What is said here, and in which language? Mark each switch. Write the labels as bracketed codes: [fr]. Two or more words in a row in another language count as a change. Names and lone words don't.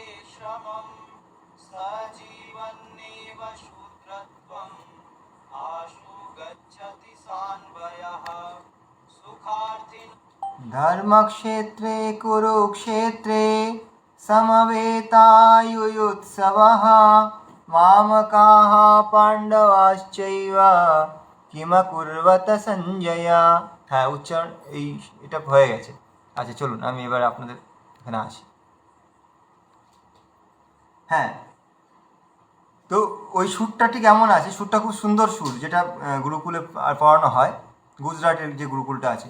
[sa] श्रमम् स जीवन्नेव शूद्रत्वम् आशु गच्छति सान्वयः सुखार्थिन धर्मक्षेत्रे कुरुक्षेत्रे समवेतायुयुत्सवः मामकाः पाण्डवाश्चैव কিমকুর্বত সঞ্জয়। [bn] হ্যাঁ, উচ্চারণ এটা হয়ে গেছে। আচ্ছা, চলুন আমি এবার আপনাদের এখানে আসি। হ্যাঁ, তো ওই সুরটা ঠিক এমন আছে, সুরটা খুব সুন্দর সুর, যেটা গুরুকুলে পড়ানো হয়, গুজরাটের যে গুরুকুলটা আছে।